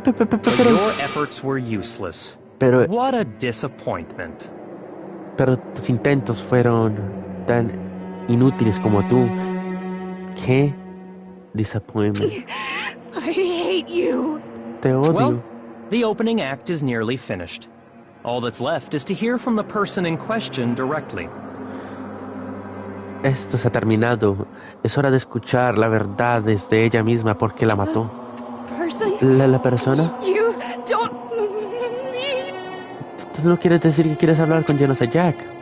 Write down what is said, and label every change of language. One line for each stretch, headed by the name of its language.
English: But your efforts were useless.
Spanish: pero
English: What a disappointment.
Spanish: tus intentos fueron tan inútiles como tú. Qué
English: disappointment. I hate you.
Spanish: Te odio.
English: Well, the opening act is nearly finished. All that's left is to hear from the person in question directly.
Spanish: Esto se ha terminado. Es hora de escuchar la verdad desde ella misma porque la mató.
English: Person,
Spanish: La persona.
English: you don't mean.
Spanish: ¿Tú no quieres decir que quieres hablar con Genocide Jack?